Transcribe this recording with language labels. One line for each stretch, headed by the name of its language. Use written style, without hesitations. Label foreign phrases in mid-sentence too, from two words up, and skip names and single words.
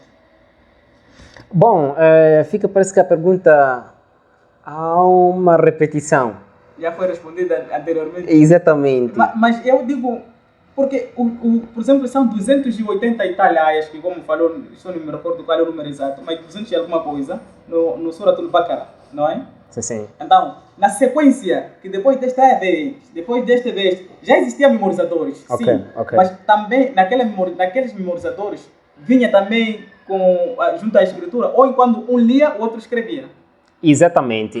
Portuguese: Bom, parece que a pergunta há uma repetição. Já foi respondida anteriormente. Exatamente. Mas eu digo, porque, por exemplo, são 280 e tal ayahs, que como falou, só não me recordo qual é o número exato, mas 200 e alguma coisa, no Surat al-Baqarah, não é? Sim. Então, na sequência, que depois deste ayah depois deste vez, já existiam memorizadores, sim. Mas também, naqueles memorizadores, vinha também junto à escritura, ou enquanto um lia, o outro escrevia. Exatamente.